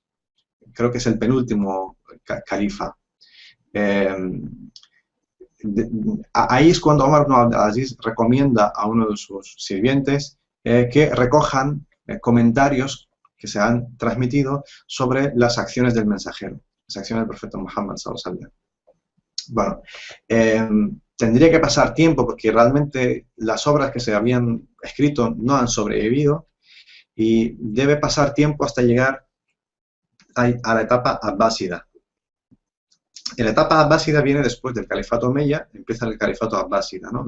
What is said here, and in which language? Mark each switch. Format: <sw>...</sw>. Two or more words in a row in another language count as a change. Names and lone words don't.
<es>Creo que es el penúltimo califa. Ahí es cuando Omar ibn Abdul Aziz recomienda a uno de sus sirvientes que recojan comentarios que se han transmitido sobre las acciones del mensajero, las acciones del profeta Muhammad</es> <ar>صلى الله عليه وسلم.</ar> <es>Bueno, tendría que pasar tiempo porque realmente las obras que se habían escrito no han sobrevivido y debe pasar tiempo hasta llegar a la etapa abbásida. La etapa abbásida viene después del califato omeya, empieza el califato abbásida, ¿no?</es>